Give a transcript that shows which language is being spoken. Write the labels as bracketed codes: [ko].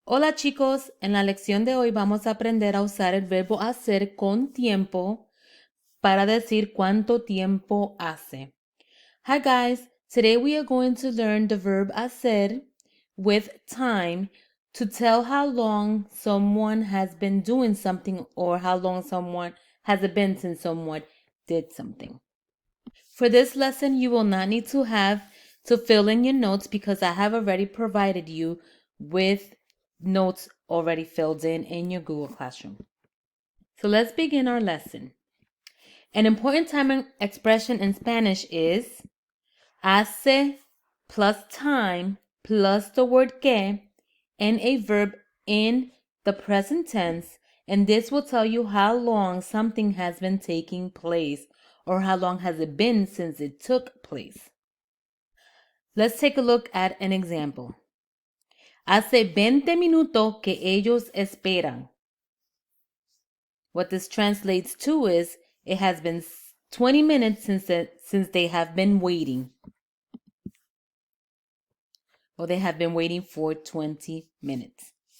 [es] Hola chicos, en la lección de hoy vamos a aprender a usar el verbo hacer con tiempo para decir cuánto tiempo hace. [en] Hi guys, today we are going to learn the verb hacer with time to tell how long someone has been doing something or how long someone has it been since someone did something. For this lesson, you will not need to fill in your notes because I have already provided you with notes already filled in your Google Classroom. So let's begin our lesson. An important time expression in Spanish is hace plus time plus the word que and a verb in the present tense, and this will tell you how long something has been taking place or how long has it been since it took place. Let's take a look at an example. [es] Hace 20 minutos que ellos esperan. [en] What this translates to is it has been 20 minutes since they have been waiting. Or they have been waiting for 20 minutes.